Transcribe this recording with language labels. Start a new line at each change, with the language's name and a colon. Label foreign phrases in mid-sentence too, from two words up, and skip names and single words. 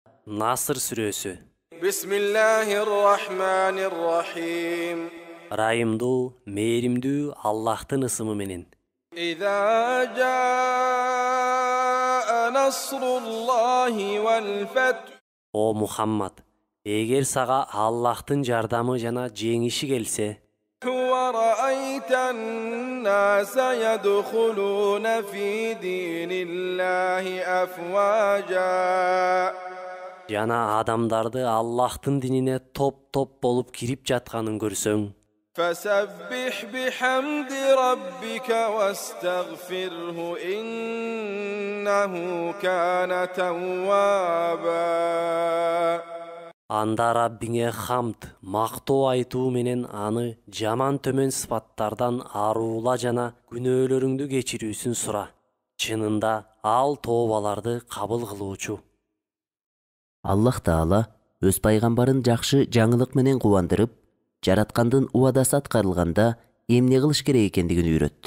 Kyrgyz: Наср сүрөсү. Bismillahirrahmanirrahim. Райымдуу, мээримдүү Аллахтын ысымы менен.
Arabic: إذا جاء نصر الله والفتح.
Kyrgyz: О Мухаммад, эгер сага Аллахтын жардамы жана жеңиши келсе,
Arabic: ورأيت الناس يدخلون في دين الله أفواجا
Kyrgyz: жана адамдарды Аллахтын динине топ-топ болуп кирип жатканын көрсөң,
Arabic: فسبح بحمد ربك واستغفره إنه كان توابا.
Kyrgyz: анда Раббиңе хамд, мактоо айтуу менен аны жаман төмөн сыпаттардан аруула жана күнөөлөрүңдү кечирүүсүн сура. Чынында ал тообаларды кабыл кылуучу. Аллах Таала өз пайгамбарын жакшы жаңылык менен кубандырып, жараткандын убадасы аткарылганда эмне кылыш керек экендигин үйрөттү.